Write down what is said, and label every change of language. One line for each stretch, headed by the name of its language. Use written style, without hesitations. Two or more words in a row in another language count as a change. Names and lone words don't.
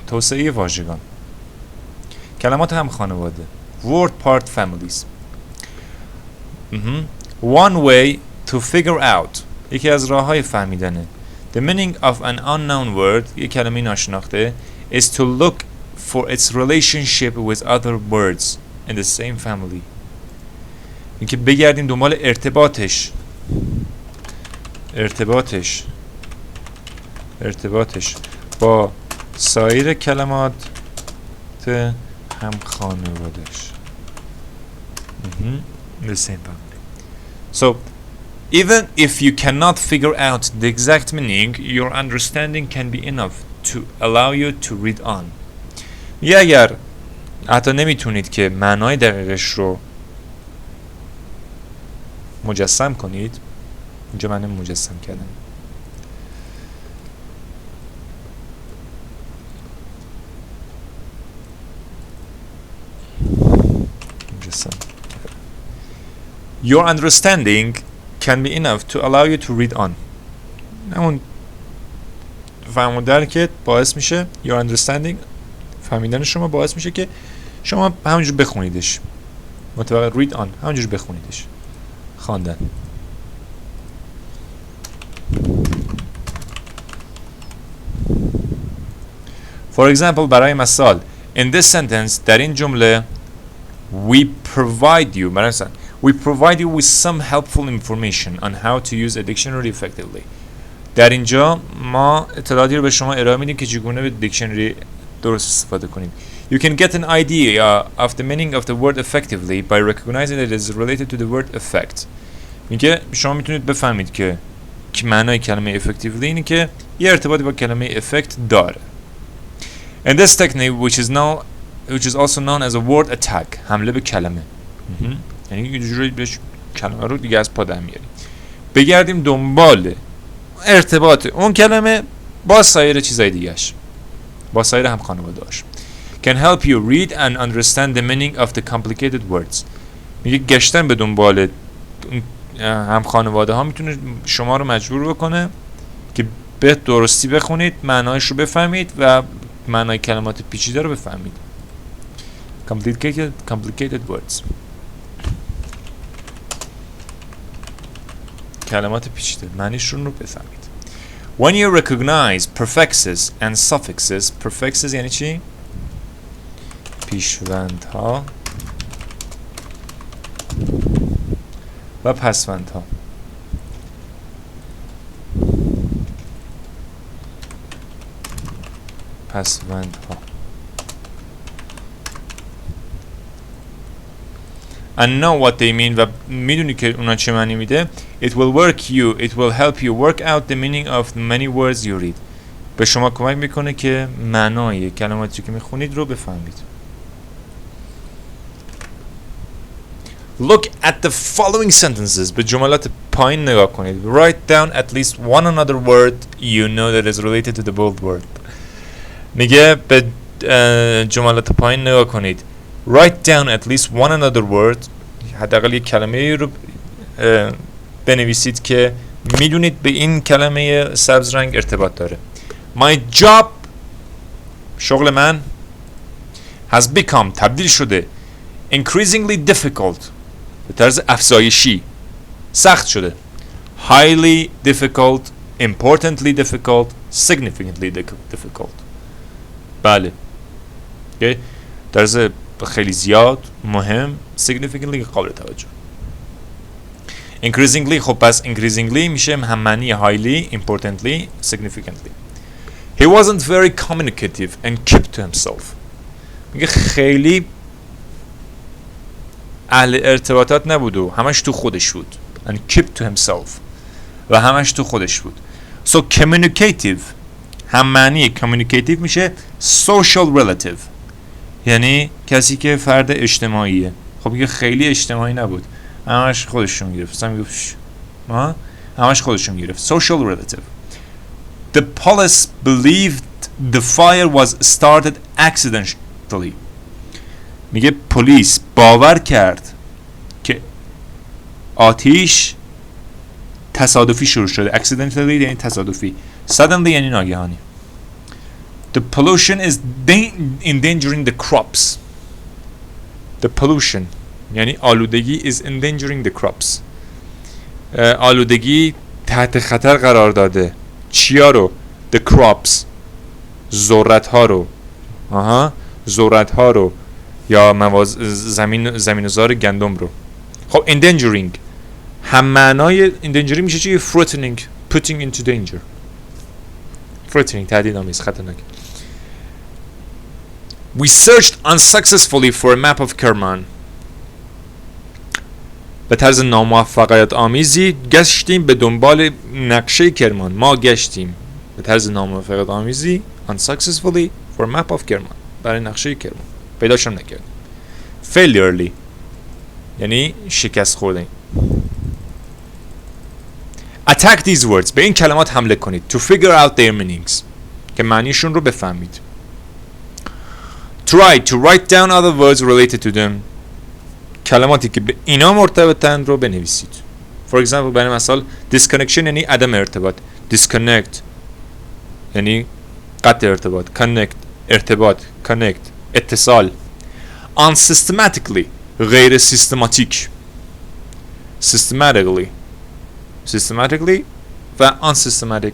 Persian: توسعه واژگان. کلمات هم خانواده.
English: Word part families. One way to figure out.
Persian: یکی از راه‌های فهمیدنه.
English: The meaning of an unknown word.
Persian: یک کلمه ناشناخته.
English: Is to look for its relationship with other words in the same family.
Persian: اینکه بگردیم دنبال ارتباطش با سایر کلمات هم خانوادش.
English: The same family. So even if you cannot figure out the exact meaning, your understanding can be enough to allow you to read on.
Persian: یا اگر حتی نمیتونید که معنای دقیقش رو مجسم کنید، اینجا من مجسم کردم،
English: your understanding can be enough to allow you to read on.
Persian: همون فهم و درکت باعث میشه
English: your understanding،
Persian: فهمیدن شما باعث میشه که شما همونجور بخونیدش. متوقع
English: read on
Persian: همونجور بخونیدش، خواندن.
English: For example
Persian: برای مثال
English: in this sentence
Persian: در این جمله
English: we provide you
Persian: برای مثال
English: we provide you with some helpful information on how to use a dictionary effectively.
Persian: در اینجا ما اطلاعاتی رو به شما ارائه میدیم که چگونه به دیکشنری درست استفاده کنید.
English: You can get an idea of the meaning of the word effectively by recognizing that it is related to the word effect.
Persian: میگه شما میتونید بفهمید که معنای کلمه effectively اینه که یه ارتباطی با کلمه effect داره.
English: And this technique which is also known as a word attack،
Persian: حمله به کلمه. یعنی یه جوری بهش کلمه رو دیگه از پا در میاریم. بگردیم دنبال ارتباط اون کلمه با سایر چیزای دیگه‌اش، با سایر هم خانواده‌اش.
English: Can help you read and understand the meaning of the complicated words.
Persian: میگه گشتن به دنبال هم خانواده ها میتونه شما رو مجبور بکنه که به درستی بخونید، معنایش رو بفهمید و معنای کلمات پیچیده رو بفهمید.
English: Complicated words.
Persian: کلمات پیچیده معنیشون رو بفهمید.
English: When you recognize prefixes and suffixes،
Persian: prefixes یعنی چی؟ پیشوندها و پسوندها. پسوندها.
English: And know what they mean
Persian: و میدونی که اونا چه معنی میده.
English: It will help you work out the meaning of many words you read.
Persian: به شما کمک میکنه که معنای کلماتی که میخونید رو بفهمید.
English: Look at the following sentences.
Persian: به جملات پایین نگاه کنید.
English: Write down at least one another word you know that is related to the bold word.
Persian: میگه به جملات پایین نگاه کنید.
English: Write down at least one another word.
Persian: حداقل یک کلمه رو بنویسید که میدونید به این کلمه سبز رنگ ارتباط داره.
English: My job،
Persian: شغل من،
English: has become،
Persian: تبدیل شده،
English: increasingly difficult،
Persian: به طرز افزایشی سخت شده،
English: highly difficult، importantly difficult، significantly difficult.
Persian: بله، okay. طرز خیلی زیاد، مهم، significantly قابل توجه. increasingly، خب پس increasingly میشه هم معنی highly، importantly، significantly.
English: He wasn't very communicative and kept to himself.
Persian: میگه خیلی اهل ارتباطات نبود و همش تو خودش بود.
English: and kept to himself
Persian: و همش تو خودش بود.
English: So communicative
Persian: هم معنی communicative میشه
English: social relative،
Persian: یعنی کسی که فرد اجتماعیه. خب میگه خیلی اجتماعی نبود، همش خودشون گرفت. همش خودشون گرفت.
English: social relative. The police believed the fire was started accidentally.
Persian: میگه پلیس باور کرد که آتیش تصادفی شروع شده. accidentally یعنی تصادفی. suddenly یعنی ناگهانی.
English: The pollution is endangering the crops. The pollution
Persian: یعنی آلودگی
English: is endangering the crops.
Persian: آلودگی تحت خطر قرار داده چیا رو؟
English: The crops،
Persian: ذرت ها رو. ذرت ها رو یا زمین‌زار گندم رو. خب endangering هم معنای endangering میشه چی؟
English: threatening، putting into danger.
Persian: threatening تهدیدآمیز، خطرناک.
English: We searched unsuccessfully for a map of Kerman.
Persian: به طرز ناموفقیت آمیزی گشتیم به دنبال نقشه کرمان. ما گشتیم به طرز ناموفقیت آمیزی
English: unsuccessfully for map of
Persian: کرمان، برای نقشه کرمان. پیداشم نکردیم. failurely یعنی شکست خوردن.
English: attack these words،
Persian: به این کلمات حمله کنید.
English: to figure out their meanings،
Persian: که معنیشون رو بفهمید.
English: try to write down other words related to them،
Persian: کلماتی که به اینا مرتبطن رو بنویسید.
English: for example
Persian: برای مثال disconnection یعنی عدم ارتباط، disconnect یعنی قطع ارتباط، connect ارتباط، connect اتصال. unsystematically غیر سیستماتیک، systematically و unsystematic.